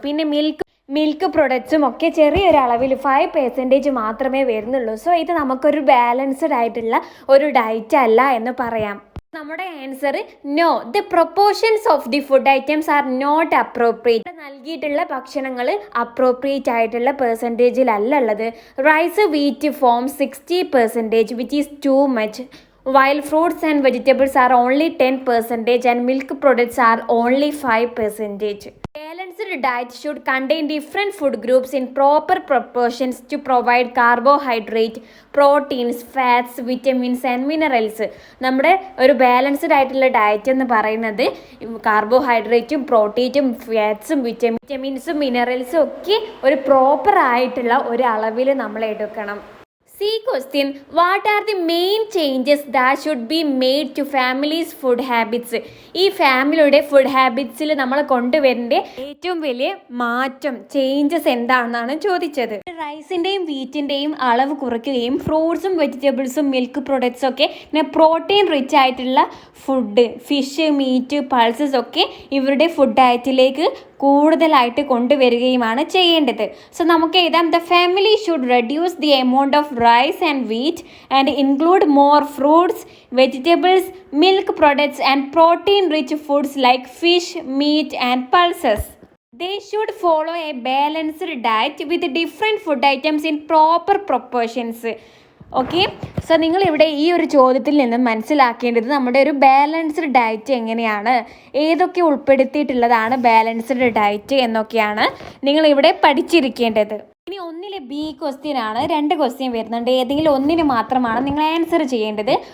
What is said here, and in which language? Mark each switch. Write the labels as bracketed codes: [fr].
[ml] പിന്നെ മിൽക്ക് പ്രൊഡക്ട്സും ഒക്കെ ചെറിയൊരു അളവിൽ 5% മാത്രമേ വരുന്നുള്ളൂ. സോ ഇത് നമുക്കൊരു ബാലൻസ്ഡ് ആയിട്ടുള്ള ഒരു ഡയറ്റ് അല്ല എന്ന് പറയാം. നമ്മുടെ [en] Answer no. The proportions of the food items are not appropriate. [ml] നൽകിയിട്ടുള്ള ഭക്ഷണങ്ങൾ അപ്രോപ്രിയേറ്റ് ആയിട്ടുള്ള പെർസെൻറ്റേജിലല്ല ഉള്ളത്. [en] Rice, wheat form 60% which is too much, while fruits and vegetables are only 10% and milk products are only 5%. Balanced diet should contain different food groups in proper proportions to provide carbohydrate, proteins, fats, vitamins and minerals. [ml] നമ്മുടെ ഒരു balanced ആയിട്ടുള്ള diet എന്ന് പറയുന്നത് കാർബോഹൈഡ്രേറ്റും പ്രോട്ടീനും ഫാറ്റ്സും വിറ്റമിൻസും മിനറൽസും ഒക്കെ ഒരു proper ആയിട്ടുള്ള ഒരു അളവിൽ നമ്മൾ എടുക്കണം. [en] C question, what are the main changes that should be made to families' food habits? [ml] ഈ ഫാമിലിയുടെ ഫുഡ് ഹാബിറ്റ്സിൽ നമ്മൾ കൊണ്ടുവരേണ്ട ഏറ്റവും വലിയ മാറ്റം, ചേഞ്ചസ് എന്താണെന്നാണ് ചോദിച്ചത്. റൈസിൻ്റെയും വീറ്റിൻ്റെയും അളവ് കുറയ്ക്കുകയും ഫ്രൂട്ട്സും വെജിറ്റബിൾസും മിൽക്ക് പ്രൊഡക്ട്സും ഒക്കെ പിന്നെ പ്രോട്ടീൻ റിച്ച് ആയിട്ടുള്ള ഫുഡ്, ഫിഷ്, മീറ്റ്, പൾസസ് ഒക്കെ ഇവരുടെ ഫുഡ് ഡയറ്റിലേക്ക് കൂടുതലായിട്ട് കൊണ്ടുവരികയുമാണ് ചെയ്യേണ്ടത്. [en] so [ml] നമുക്ക് എഴുതാം, [en] The family should reduce the amount of rice and wheat and include more fruits, vegetables, milk products and protein rich foods like fish, meat and pulses. They should follow a balanced diet with different food items in proper proportions. [ml] Okay, so നിങ്ങൾ ഇവിടെ ഈ ഒരു ചോദ്യത്തിൽ നിന്ന് മനസ്സിലാക്കേണ്ടത് നമ്മുടെ ഒരു balanced diet എങ്ങനെയാണ്, ഏതൊക്കെ ഉൾപ്പെടുത്തിയിട്ടുള്ളതാണ് ബാലൻസ്ഡ് ഡയറ്റ് എന്നൊക്കെയാണ് നിങ്ങൾ ഇവിടെ പഠിച്ചിരിക്കേണ്ടത്. ഇനി ഒന്നിലെ B ക്വസ്റ്റ്യൻ ആണ്. 2 ക്വസ്റ്റ്യൻ വരുന്നുണ്ട്, ഏതെങ്കിലും ഒന്നിന് മാത്രമാണ് നിങ്ങൾ ആൻസർ ചെയ്യേണ്ടത്.